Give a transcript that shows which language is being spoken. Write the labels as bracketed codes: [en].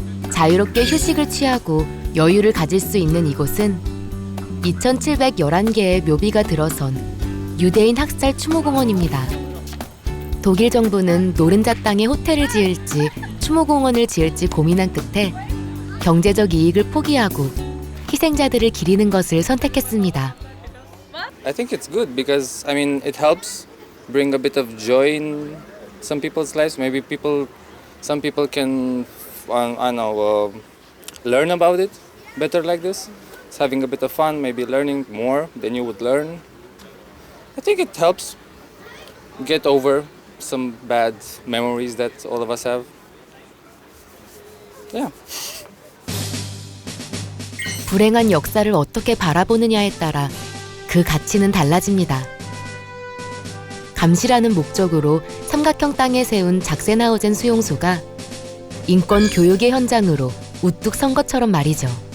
[ko] 자유롭게 휴식을 취하고 여유를 가질 수 있는 이곳은 2711개의 묘비가 들어선 유대인 학살 추모공원입니다. 독일 정부는 노른자 땅에 호텔을 지을지 추모공원을 지을지 고민한 끝에 경제적 이익을 포기하고 희생자들을 기리는 것을 선택했습니다. [en] I think it's good because I mean it helps bring a bit of joy in some people's lives. Maybe some people can learn about it better like this. It's having a bit of fun, maybe learning more than you would learn. I think it helps get over some bad memories that all of us have. Yeah. [ko] 불행한 역사를 어떻게 바라보느냐에 따라 그 가치는 달라집니다. 감시라는 목적으로 삼각형 땅에 세운 작센하우젠 수용소가 인권 교육의 현장으로 우뚝 선 것처럼 말이죠.